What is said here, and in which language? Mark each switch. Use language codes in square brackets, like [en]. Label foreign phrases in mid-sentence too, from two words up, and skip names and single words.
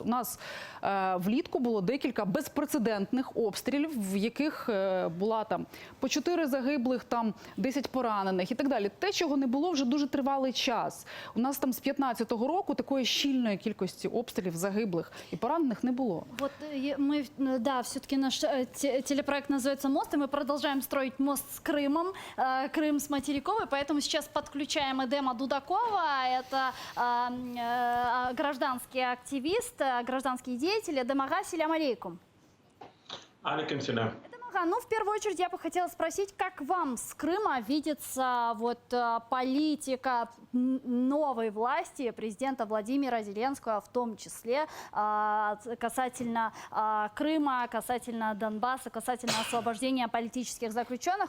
[uk] У нас влітку було декілька безпрецедентних обстрілів, в яких була по 4 загиблих, 10 поранених і так далі. Те, чого не було вже дуже тривалий час. У нас з 15-го року такої щільної кількості обстрілів, загиблих і поранених не було. [ru] Вот мы, да, все-таки наш телепроект называется «Мост», и мы продолжаем строить мост с Крымом, Крым с материковой, поэтому сейчас подключаем Эдема Дудакова, это гражданский активист, гражданский деятель. Эдем ага, [ar] سلام عليكم. عليكم سلام. [ru] В первую очередь я бы хотела спросить, как вам с Крыма видится политика новой власти, президента Владимира Зеленского, в том числе касательно Крыма, касательно Донбасса, касательно освобождения политических заключенных.